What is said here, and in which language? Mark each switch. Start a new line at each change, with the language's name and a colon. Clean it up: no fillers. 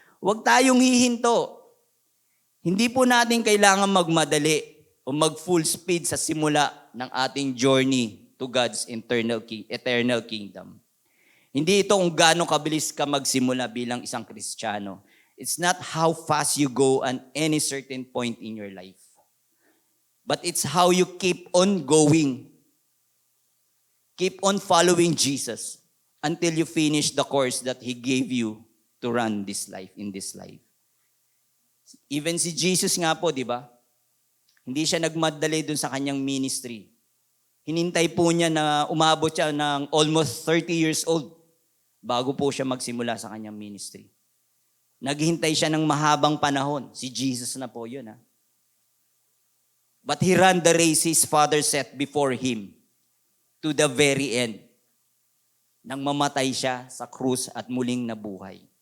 Filipino: Huwag tayong hihinto. Hindi po natin kailangan magmadali o mag-full speed sa simula ng ating
English: journey to God's eternal kingdom.
Filipino: Hindi ito kung gaano kabilis ka magsimula bilang isang Kristiyano.
English: It's not how fast you go at any certain point in your life. But it's how you keep on going. Keep on following Jesus until you finish the course that He gave you to run this life, in this life.
Filipino: Even si Jesus nga po, di ba? Hindi siya nagmadali dun sa kanyang ministry. Hinintay po niya na umabot siya ng almost 30 years old bago po siya magsimula sa kanyang ministry. Naghintay siya ng mahabang panahon. Si Jesus na po yun. Ha?
English: But He ran the race His Father set before Him to the very end.
Filipino: Nang mamatay siya sa krus at muling nabuhay.